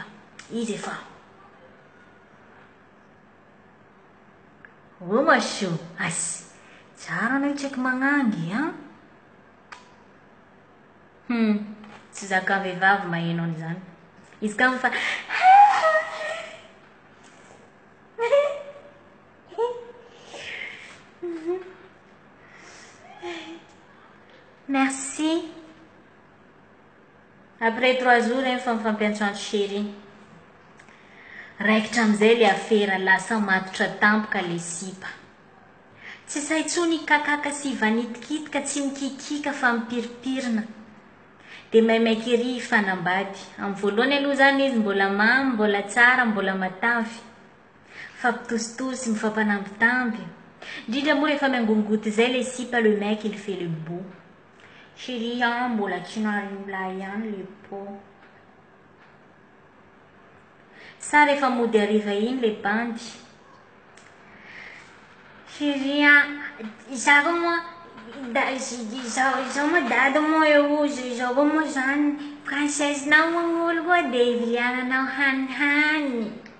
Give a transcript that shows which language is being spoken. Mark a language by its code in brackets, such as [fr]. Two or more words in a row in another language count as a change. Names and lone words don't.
[mg] Izy efa. Oh masho, asy. Tsara anao tsy haiko magnangy, hein? Tsy zakan-vehivavy maheno an'izany. Izy ka fa merci. [fr] Après 3 jours [mg] fa mifampiantsoantso chéri. Raikitra am'izay le afera lasa matotra tampoka le sipa. Tsy say tsony kakaka sy vanitikitika tsy mikikika fa mipiripirina. Dia maimaiky ery ifanambady. Amin'ny voalohany aloha zany izy mbola mamy, mbola tsara, mbola matavy. Fampitositosy, mifampanambitamby. Indrindra moa rehefa miangongoty zay le sipa, [fr] le mec il fait le beau. [mg] Chérie, mbola tsy narimla ihany le po. Sa rehefa mody hariva iny le bandy. Chérie, izaho moa dada moa eo, izaho moa zany princesse-nao olo koa dia iviliananao hanihany.